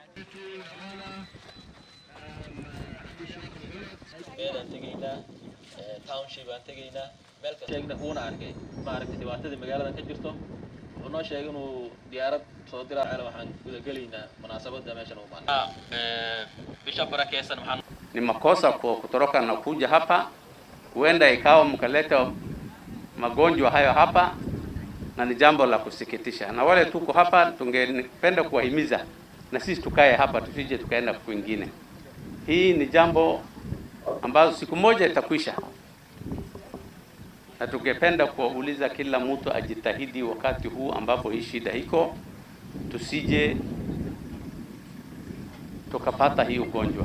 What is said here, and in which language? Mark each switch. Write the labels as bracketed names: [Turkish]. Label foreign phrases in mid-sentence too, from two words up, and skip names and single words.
[Somali] meelaan tegaynaa township aan tegaynaa meel ka sheegna uuna arkay maaragtay dhibaatada magaalada ka jirto wuxuu sheegay inuu diyaarad soo diraa waxaan guda galaynaa munaasabada meeshan u baahan bisha barakeysan waxaan [Swahili] ni makosa kutoroka na kuja hapa, huenda ikawa mkaleta magonjwa hayo hapa, na ni jambo la kusikitisha. Na wale tuko hapa tungependa kuwahimiza na sisi tukae hapa, tusije tukaenda kwingine. Hii ni jambo ambazo siku moja itakwisha, na tungependa kuuliza kila mtu ajitahidi wakati huu ambapo hii shida iko, tusije tukapata hii ugonjwa.